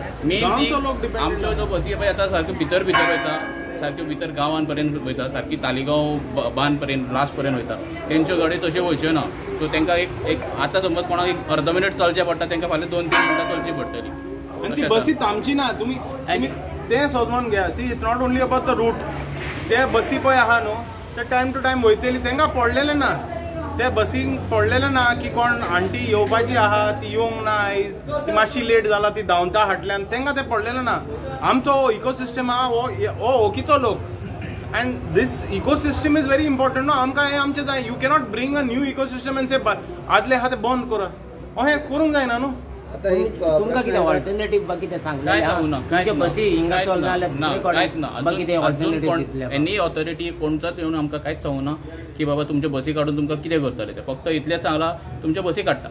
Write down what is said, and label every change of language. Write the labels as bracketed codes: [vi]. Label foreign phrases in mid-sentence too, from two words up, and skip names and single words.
[kok] मेन आमच्यो ज्यो बसी पळय आतां सारक्यो भितर वयता, सारक्यो भितर गांवां पर्यंत वयता, सारकी तालिगांव बांद पर्यंत लास्ट पर्यंत वयता. तेंच्यो गाडयो तश्यो वयच्यो ना. सो तांकां एक आतां समज कोणाक एक अर्द मिनट चलचें पडटा तांकां फाल्यां 2-3 मिनटां चलची पडटली. आनी ती बसी थांबची ना. तुमी तें समजून घ्या. [en] see it's not only about the route. [kok] ते बसी पळय आहा न्हू ते टायम टू टायम वयतली. तांकां पडलेलें ना. त्या बसीक पडलेलें ना की कोण आंटी येवपाची आहा ती येवंक ना, आयज ती मातशी लेट जाला ती धांवता हाटल्यान, तांकां तें पडलेलें ना. आमचो इकोसिस्टम आहा हो ओकीचो लोक. [en] and this ecosystem is very important न्हू. [kok] आमकां हें आमचें जाय. [en] you cannot bring a new ecosystem and say [kok] आदले आहा तें बंद करा. हें करूंक जायना न्हू. तुमकां कितें ऑल्टरनेटीव कितें सांगलें? तुमचे बसी हिंगा चलना जाल्यार कांयच ना. [en] any authority [kok] कोणचोच येवन आमकां कांयच सांगू ना की बाबा तुमच्यो बसी काडून तुमकां कितें करतले ते. फक्त इतलेंच सांगलां तुमच्यो बसी काडटा.